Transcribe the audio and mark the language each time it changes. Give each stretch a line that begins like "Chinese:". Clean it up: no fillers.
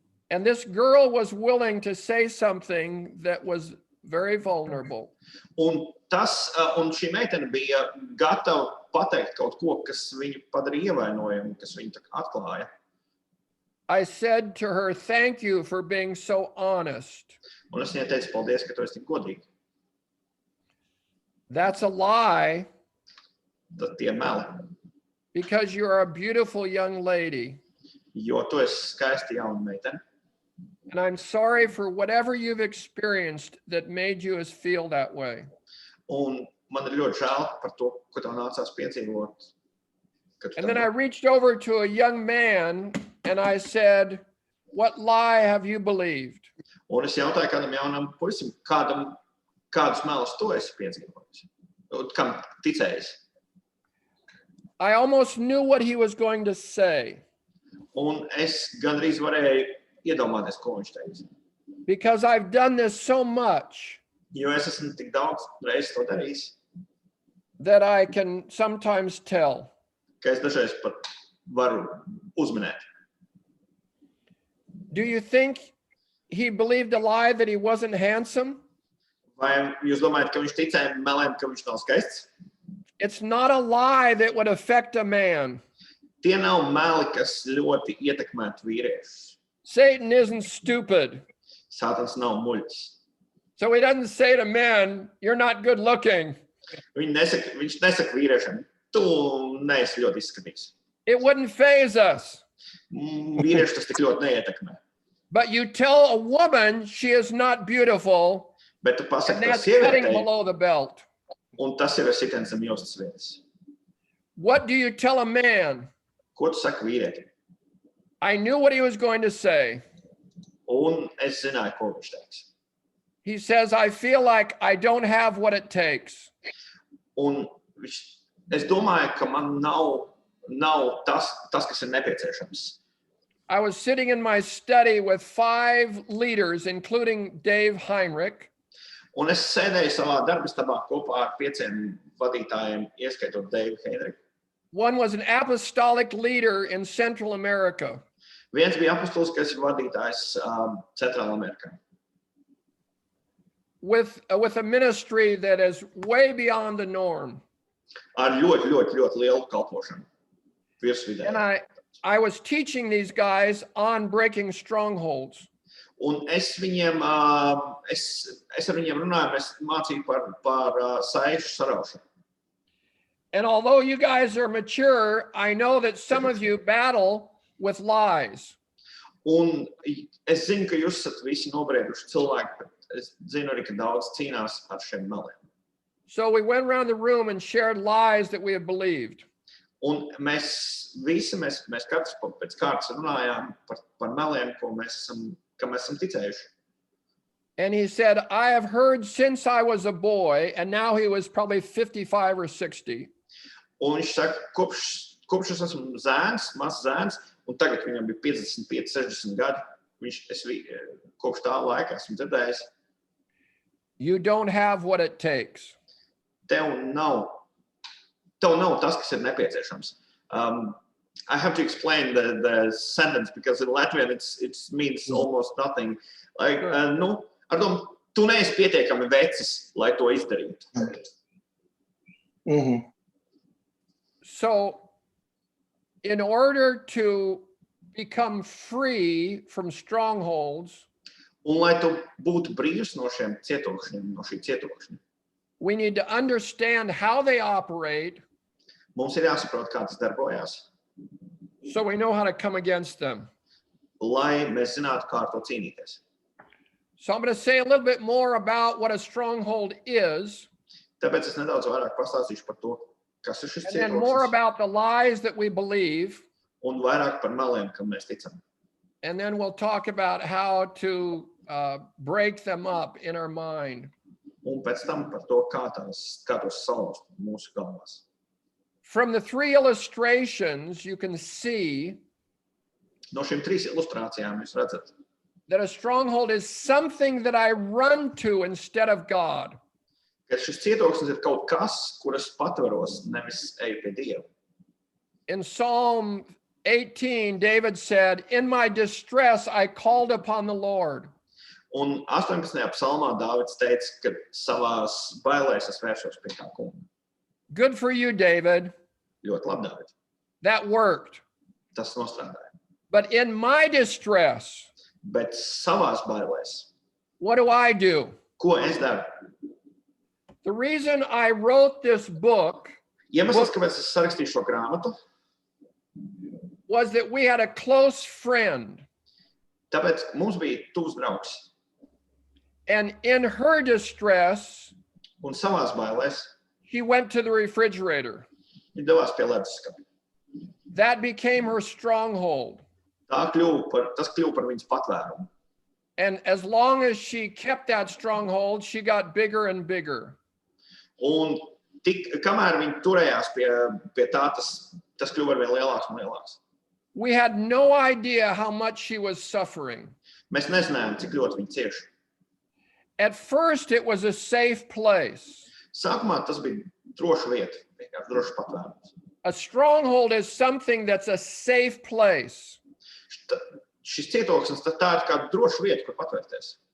English: And this girl was willing to say something that was very vulnerable.
Latvian: Un šī meitene bija gatava pateikt kaut ko, kas viņu padarīja ievainojamu, kas viņu atklāja.
English: I said to her, thank you for being so honest.
Latvian: Un es viņai teicu, paldies, ka tu esi tik godīgi.
English: That's a lie.
Latvian: Tad tie meli.
English: Because you're a beautiful young lady.
Latvian: Jo tu esi skaista jauna meitene.
English: And I'm sorry for whatever you've experienced that made you feel that way.
Latvian: Un man ir ļoti žēl par to, ko tev nācās piedzīvot.
English: And then I reached over to a young man and I said, what lie have you believed?
Latvian: Un es jautāju kādam jaunam puisim, kādus melus tu esi piedzīvojis, kam ticējis.
English: I almost knew what he was going to say.
Latvian: Un es gandrīz varēju iedomāties, ko viņš teiks.
English: Because I've done this so much.
Latvian: Jo es esmu tik daudz reizes to darījis.
English: That I can sometimes tell.
Latvian: Ka es dažreiz pat varu uzminēt.
English: Do you think he believed a lie that he wasn't handsome?
Latvian: Vai jūs domājat, ka viņš ticēja meliem, ka viņš nav skaists?
English: It's not a lie that would affect a man.
Latvian: Tie nav meli, kas ļoti ietekmētu vīriešus.
English: Satan isn't stupid.
Latvian: Sātans nav muļķis.
English: So he doesn't say to men, you're not good looking.
Latvian: Viņš nesaka vīriešiem, tu neesi ļoti izskatīgs.
English: It wouldn't faze us.
Latvian: Vīrieši tas tik ļoti neietekmē.
English: But you tell a woman she is not beautiful,
Latvian: Bet tu
English: and
Latvian: pasaki,
English: that's
Latvian: ka
English: cutting
Latvian: sievietei,
English: below the belt.
Latvian: un tas jau ir sitiens zem jostas vietas.
English: What do you tell a man?
Latvian: Ko tu saki vīrietim?
English: I knew what he was going to say.
Latvian: Un es zināju, ko viņš teiks.
English: He says, I feel like I don't have what it takes.
Latvian: Un es domāju, ka man nav tas, kas ir nepieciešams.
English: I was sitting in my study with 5 leaders, including Dave Heinrich.
Latvian: Un es sēdēju savā darbistabā kopā ar 5 vadītājiem, ieskaitot Deivu Heinrichu.
English: One was an apostolic leader in Central America.
Latvian: Viens bija apostoliskais vadītājs Centrāla Amerikā.
English: With a ministry that is way beyond the norm.
Latvian: Ar ļoti lielu kalpošanu. Virsvidē.
English: And I was teaching these guys on breaking strongholds.
Latvian: Un es viņiem, es ar viņiem runāju, es mācīju par saišu saraušanu.
English: And although you guys are mature, I know that some of you battle with lies.
Latvian: Un es zinu, ka jūs esat visi nobrieduši cilvēki, bet es zinu arī, ka daudz cīnās ar šiem meliem.
English: So we went around the room and shared lies that we had believed.
Latvian: Un mēs katrs pēc kārtas runājām par meliem, kam mēs esam ticējuši.
English: And he said, I have heard since I was a boy, and now he was probably 55 or 60.
Latvian: Un viņš saka, kopš es esmu zēns, mazs zēns, un tagad viņam bija 55, 60 gadi, kopš tā laika esmu dzirdējis.
English: You don't have what it takes.
Latvian: Tev nav tas, kas ir nepieciešams.
English: I have to explain the sentence because in Latvian it means almost nothing.
Latvian: Like, ar domu, tu neesi pietiekami vecis, lai to izdarītu. Mm-hmm.
English: So in order to become free from strongholds,
Latvian: un lai tu būtu brīvs no šiem cietokšņiem, no šī cietokšņa,
English: we need to understand how they operate.
Latvian: Mums ir jāsaprot, kā tas darbojās.
English: So we know how to come against them.
Latvian: lai mēs zinātu, kā ar to cīnīties.
English: So I'm going to say a little bit more about what a stronghold is,
Latvian: Tāpēc es nedaudz vairāk pastāstīšu par to, kas ir šis
English: and then more
Latvian: cietoksnis,
English: about the lies that we believe,
Latvian: un vairāk par meliem, kam mēs ticam.
English: and then we'll talk about how to break them up in our mind.
Latvian: Un pēc tam par to, kā tos salauzt mūsu galvās.
English: From the three illustrations, you can see
Latvian: No šīm 3 ilustrācijām jūs redzat,
English: that a stronghold is something that I run to instead of God.
Latvian: ka šis cietoksnis ir kaut kas, kuras patvaros, nevis eju pie Dieva.
English: In Psalm 18, David said, "In my distress, I called upon the Lord."
Latvian: Un 18. psalmā Dāvids teica, ka savās bailēs es vēršos pie tā kunga.
English: Good for you, David.
Latvian: Ļoti labi, Dāvid.
English: That worked.
Latvian: Tas nostrādāja.
English: But in my distress,
Latvian: Bet savās bailēs,
English: what do?
Latvian: ko es daru?
English: The reason I wrote this book
Latvian: Iemesls, kāpēc es sarakstīju šo grāmatu,
English: was that we had a close friend,
Latvian: tāpēc mums bija tuvs draugs.
English: and in her distress,
Latvian: Un savās bailēs
English: she went to the refrigerator.
Latvian: viņa devās pie leduskapa.
English: That became her stronghold.
Latvian: Tas kļuva par viņas patvērumu.
English: And as long as she kept that stronghold, she got bigger and bigger.
Latvian: Un kamēr viņi turējās pie tā, tas kļuva arvien lielāks un lielāks.
English: We had no idea how much she was suffering.
Latvian: Mēs nezinājām, cik ļoti viņi cieši.
English: At first, it was a safe place.
Latvian: Sākumā tas bija droša vieta, vienkārši drošs patvērums.
English: A stronghold is something that's a safe place.
Latvian: Šis cietoksnis tā ir kā droša vieta, kur patvērties.